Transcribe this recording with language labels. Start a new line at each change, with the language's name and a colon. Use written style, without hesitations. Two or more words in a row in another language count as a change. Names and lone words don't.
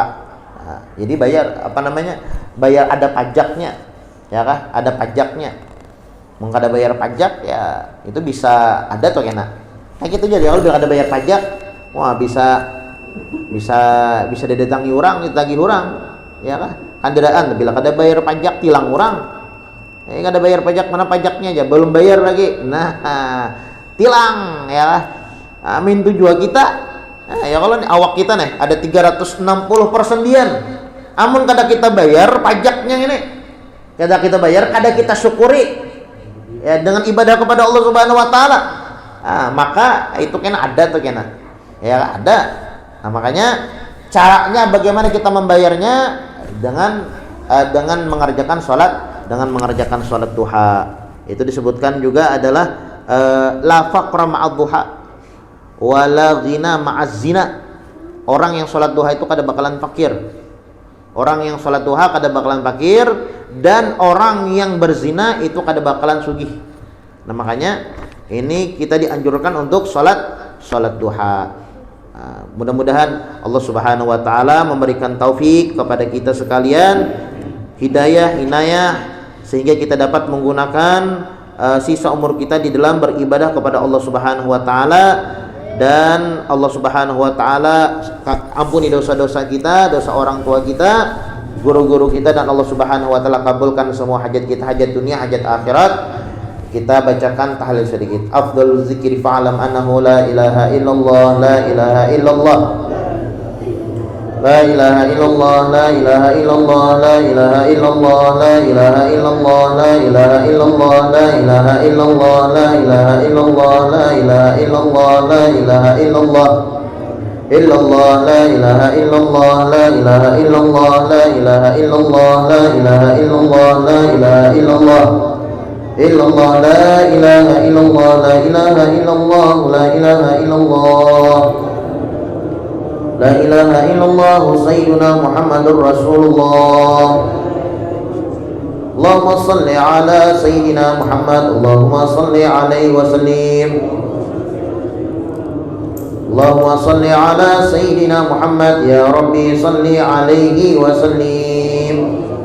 Indonesian: Nah, jadi bayar bayar ada pajaknya, ya kah? Ada pajaknya.
Banjar: Mengkada bayar pajak ya itu bisa ada tuh kena.
Indonesian: Kayak gitu jadi kalau udah ada bayar pajak, wah bisa didatangi orang, ditagih orang, ya kah?
Banjar: Kandiraan bila kada bayar pajak tilang orang. Kada bayar pajak, mana pajaknya aja belum bayar lagi.
Indonesian: Nah, tilang ya. Amin tujuan kita. Nah, ya kalau awak kita nih ada 360 persendian.
Banjar: Amun kada kita bayar pajaknya ini. Kada kita bayar, kada kita syukuri.
Indonesian: Ya dengan ibadah kepada Allah
Arabic: سبحانه وتعالى.
Indonesian: Nah, maka itu kena ada tuh kena. Ya ada. Nah, makanya caranya bagaimana kita membayarnya dengan mengerjakan sholat duha. Itu disebutkan juga adalah
Arabic: لا فقر مع الضحى ولا غنى مع الزنا.
Banjar: Orang yang sholat duha itu kada bakalan fakir. Orang yang sholat duha kada bakalan fakir, dan orang yang berzina itu kada bakalan sugih.
Indonesian: Nah, makanya ini kita dianjurkan untuk sholat duha. Mudah-mudahan Allah
Arabic: سبحانه وتعالى
Indonesian: memberikan taufik kepada kita sekalian, hidayah, inayah, sehingga kita dapat menggunakan sisa umur kita di dalam beribadah kepada Allah
Arabic: سبحانه وتعالى,
Indonesian: dan Allah
Arabic: سبحانه وتعالى
Indonesian: ampuni dosa-dosa kita, dosa orang tua kita, guru-guru kita, dan Allah
Arabic: سبحانه وتعالى
Indonesian: kabulkan semua hajat kita, hajat dunia, hajat akhirat. Kita bacakan tahlil sedikit.
Arabic: أفضل الذكر فاعلم أنه لا إله إلا الله، لا إله إلا الله، لا إله إلا الله، لا إله إلا الله، لا إله إلا الله، لا إله إلا الله، لا إله إلا الله، لا إله إلا الله، لا إله إلا الله، لا إله إلا الله، لا إله إلا الله، إلا الله، لا إله إلا الله، لا إله إلا الله، لا إله إلا الله، لا إله إلا الله، لا إله إلا الله، إلا الله، لا إله إلا الله، لا إله إلا الله، لا إله إلا الله، لا إله إلا الله، سيدنا محمد رسول الله. اللهم صل على سيدنا محمد، اللهم صل عليه وسلم، اللهم صل على سيدنا محمد، يا رب صل عليه وسلم.